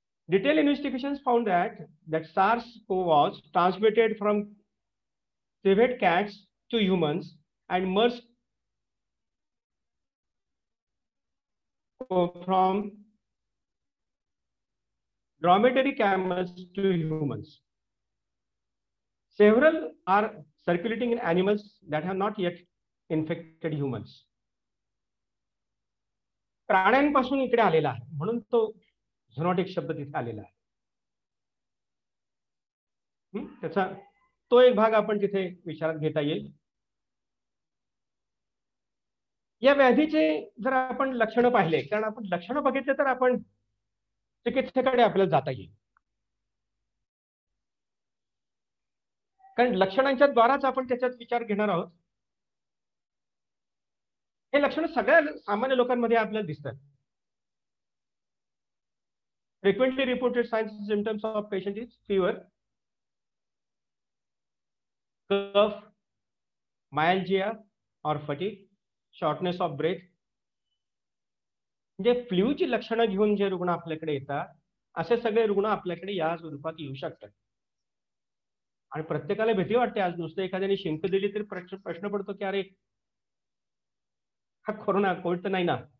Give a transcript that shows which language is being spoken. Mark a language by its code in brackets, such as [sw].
[en] Detailed investigations found that SARS-CoV was transmitted from civet cats to humans and MERS from dromedary camels to humans. Several are circulating in animals that have not yet infected humans. [mr] प्राण्यांपासून इकडे आलेला आहे म्हणून तो zoonotic शब्द तिथे आलेला आहे. त्याचा तो एक भाग आपण तिथे विचारात घेता येईल. या व्याधीचे जर आपण लक्षणं पाहिले, कारण आपण लक्षणं बघितले तर आपण चिकित्सेकडे आपल्याला जाता येईल, कारण लक्षणांच्या द्वाराच आपण त्याच्यात विचार घेणार आहोत. हे लक्षणं सगळ्या सामान्य लोकांमध्ये आपल्याला दिसतात. [en] Frequently reported signs and symptoms of patient is fever, cough, myalgia or fatigue, shortness of breath. [mr] म्हणजे फ्लूची लक्षणं घेऊन जे रुग्ण आपल्याकडे येतात असे सगळे रुग्ण आपल्याकडे या स्वरूपात येऊ शकतात. आणि प्रत्येकाला भीती वाटते. आज नुसतं एखाद्याने शिंक दिली तरी प्रश्न पडतो की अरे हा कोरोना कोविड तर नाही ना.